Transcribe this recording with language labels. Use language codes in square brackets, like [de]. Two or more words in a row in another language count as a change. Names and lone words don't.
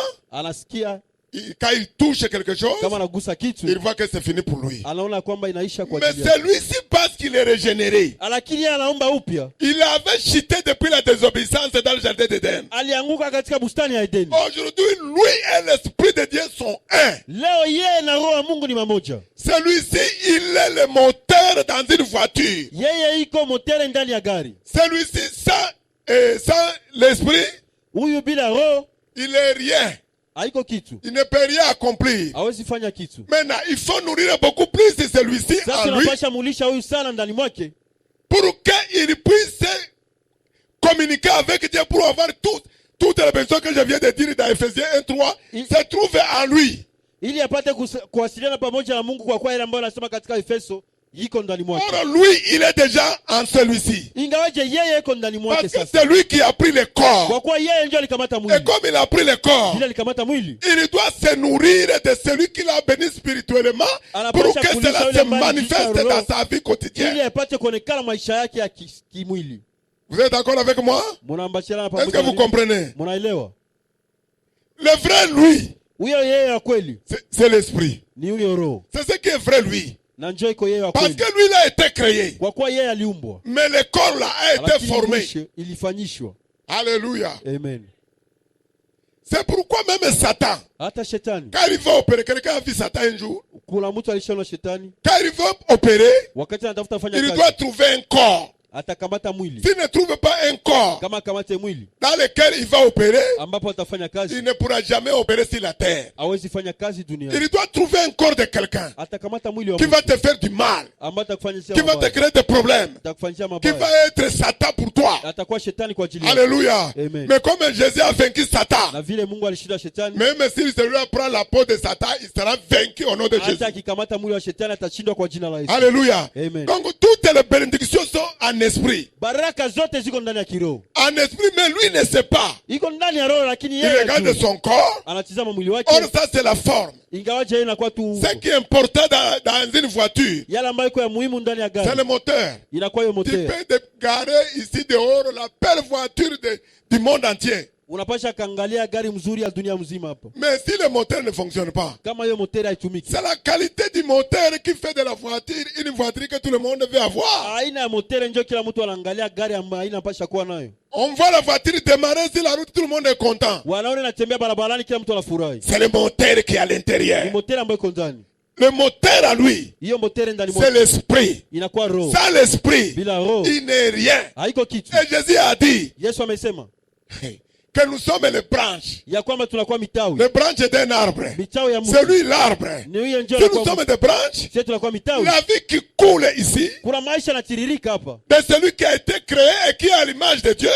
[sw] anasikia, [fr] Quand il touche quelque chose, [sw] kama anagusa kitu [fr] il voit que c'est fini pour lui. [sw] anaona kwamba inaisha kwa [fr] Mais [sw] ajili yake. [fr] celui-ci, parce qu'il est régénéré, [sw] Lakini yeye anaomba upya. [fr] il avait chuté depuis la désobéissance dans le jardin d'Éden. [sw] Alianguka katika bustani ya Edeni. [fr] Aujourd'hui, lui et l'Esprit de Dieu sont un. [sw] Leo yeye na roho ya Mungu ni mamoja. [fr] Celui-ci, il est le moteur dans une voiture. [sw] Yeye iko motere ndani ya gari. [fr] Celui-ci, sans l'Esprit, [sw] Huyu bila roho [fr] il est rien. [sw] haiko kitu, [fr] Il ne peut rien accomplir. [sw] hawezi fanya kitu. [fr] Maintenant, il faut nourrir beaucoup plus de celui-ci [sw] Sasa [fr] en lui [sw] tunapasha mulisha huyu sana ndani mwake, [fr] pour qu'il puisse communiquer avec Dieu pour avoir toutes les personnes que je viens de dire dans Ephésiens 1:3 se trouvent en lui. [sw] ili apate kuwasiliana pamoja na Mungu, kwa kuwa ile ambayo anasema katika Efeso iko ndani mwake. [fr] Or, lui, il est déjà en celui-ci. [sw] Ingawaje yeye iko ndani mwake [fr] Parce que [sw] sasa. [fr] c'est lui qui a pris le corps. [sw] Kwa kuwa yeye ndio alikamata [fr] Et [sw] mwili. [fr] comme il a pris le corps, [sw] Vile alikamata mwili, [fr] il doit se nourrir de celui qui l'a béni spirituellement pour que cela se manifeste dans sa vie [sw] ili [fr] quotidienne. [sw] apate kuonekana maisha yake ya kimwili. [fr] Vous êtes d'accord avec moi? [sw] Mnaambashana [fr] Est-ce que [sw] pamoja? [fr] vous comprenez? [sw] Mnaelewa? [fr] Le vrai lui, [sw] Huyo yeye wa kweli [fr] c'est l'esprit. [sw] ni huyo roho. [fr] C'est ce qui est vrai lui. [sw] Na njoo iko yeye wa [fr] Parce [sw] kweli. [fr] que lui, il a été créé. [sw] Kwa kuwa yeye aliumbwa. [fr] Mais le corps là a été [sw] Lakini [fr] formé. [sw] mwisho ilifanyishwa. Alléluia. Amen. [fr] C'est pourquoi même Satan, [sw] Hata shetani. [fr] quand il va opérer, quelqu'un a vu Satan un jour, [sw] Kuna mtu alishaona shetani [fr] quand il va opérer, [sw] wakati anatafuta kufanya [fr] il [sw] kazi. [fr] doit trouver un corps. [sw] Atakamata mwili. [fr] S'il ne trouve pas un corps [sw] Kama akamate mwili [fr] dans lequel il va opérer, [sw] ambapo atafanya [fr] il [sw] kazi, [fr] ne pourra jamais opérer sur la terre. [sw] hawezi fanya kazi duniani. [fr] Il doit trouver un corps de quelqu'un [sw] Atakamata mwili wa [fr] qui va [sw] mtu [fr] te faire du mal, [sw] ambaye atakufanyia [fr] qui va te [sw] mabaya. [fr] créer des problèmes, [sw] Atakufanyia [fr] qui [sw] mabaya. [fr] va être Satan pour toi. [sw] Atakuwa shetani kwa ajili yako. Alléluia. Amen. [fr] Mais comme Jésus a vaincu Satan, [sw] Na vile Mungu alishinda shetani, [fr] même si celui-là prend la peau de Satan, il sera vaincu au nom de Jésus. [sw] hata akikamata mwili wa shetani atashindwa kwa jina la Yesu. Alléluia. Amen. [fr] Donc toutes les bénédictions sont en esprit. [sw] Baraka zote ziko ndani ya kiroho. [fr] En esprit, mais lui ne sait pas. [sw] Iko ndani ya roho lakini [fr] Il [sw] yeye [fr] regarde [sw] hajui. [fr] son corps. [sw] Anatizama mwili wake. [fr] Or, ça c'est la forme. [sw] Ingawaje yeye inakuwa tu umbo. [fr] Ce qui est important dans une voiture, [sw] Yale ambayo iko ya muhimu ndani ya [fr] c'est [sw] gari [fr] le moteur. [sw] inakuwa hiyo [fr] Tu [sw] moteur. [fr] peux te garer ici dehors la belle voiture du monde entier. [sw] Unapasha kaangalia gari mzuri ya dunia mzima hapa. [fr] Mais si le moteur ne fonctionne pas, [sw] Kama hiyo moteur haitumiki. [fr] c'est la qualité du moteur qui fait de la voiture une voiture que tout le monde veut avoir. [sw] Aina ya moteur ndio kila mtu anaangalia gari ambayo haina pasha kuwa nayo. [fr] On voit la voiture démarrer sur la route, tout le monde est content. [sw] Wanaona inatembea barabarani kila mtu anafurahi. [fr] C'est le moteur qui est à [sw] Ni [fr] l'intérieur. [sw] moteur ambayo iko ndani. [fr] Le moteur à lui, [sw] Hiyo moteur ndani [fr] c'est [sw] mwake [fr] l'esprit. [sw] inakuwa roho. [fr] Sans l'esprit, [sw] Bila roho [fr] il n'est rien. [sw] haiko kitu. [fr] Et Jésus a dit [sw] Yesu amesema [fr] que nous sommes les branches. [sw] ya kwamba tunakuwa mitawi. [fr] Les branches d'un arbre. [sw] Mitawi ya [fr] C'est [sw] mtu. [fr] lui l'arbre. [sw] Ni huyo ndio [fr] Si nous [sw] anakuwa [fr] sommes des branches, [sw] sisi tunakuwa mitawi. [fr] la vie qui coule ici, [sw] Kuna maisha yanatiririka hapa. [fr] de celui qui a été créé et qui est à l'image de Dieu,